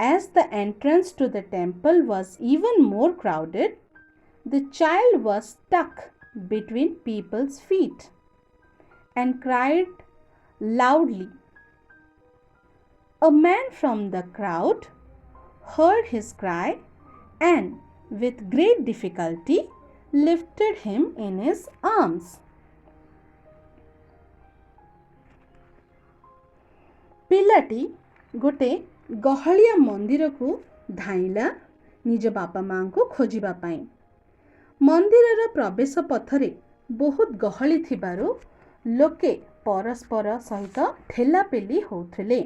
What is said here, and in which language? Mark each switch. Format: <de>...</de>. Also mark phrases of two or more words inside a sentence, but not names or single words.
<en>As the entrance to the temple was even more crowded, the child was stuck between people's feet and cried loudly. A man from the crowd heard his cry and, with great difficulty, lifted him in his arms.</en> <or>ପିଲାଟି ଗୋଟେ ଗହଳିଆ ମନ୍ଦିରକୁ ଧାଇଁଲା ନିଜ ବାପା ମାଙ୍କୁ ଖୋଜିବା ପାଇଁ। ମନ୍ଦିରର ପ୍ରବେଶ ପଥରେ ବହୁତ ଗହଳି ଥିବାରୁ ଲୋକେ ପରସ୍ପର ସହିତ ଠେଲାପେଲି ହେଉଥିଲେ।</or>